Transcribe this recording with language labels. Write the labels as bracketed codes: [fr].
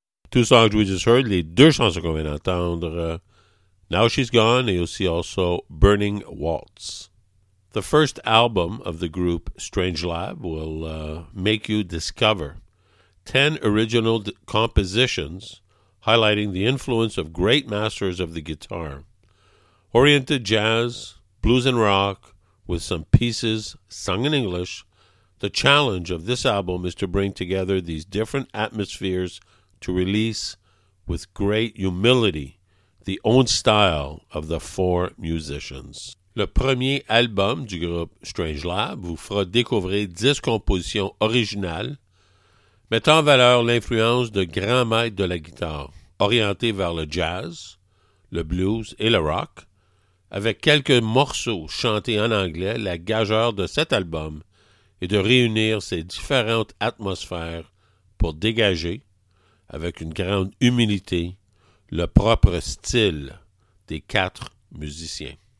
[en] two songs we just heard, [fr] les deux chansons qu'on vient d'entendre, Now She's Gone et aussi also Burning Waltz. [en] The first album of the group Strangelab will make you discover 10 original compositions highlighting the influence of great masters of the guitar. Oriented jazz, blues and rock, with some pieces sung in English, the challenge of this album is to bring together these different atmospheres to release, with great humility, the own style of the four musicians. [fr] Le premier album du groupe Strangelab vous fera découvrir 10 compositions originales mettant en valeur l'influence de grands maîtres de la guitare, orientés vers le jazz, le blues et le rock, avec quelques morceaux chantés en anglais, la gageur de cet album est de réunir ces différentes atmosphères pour dégager, avec une grande humilité, le propre style des quatre musiciens.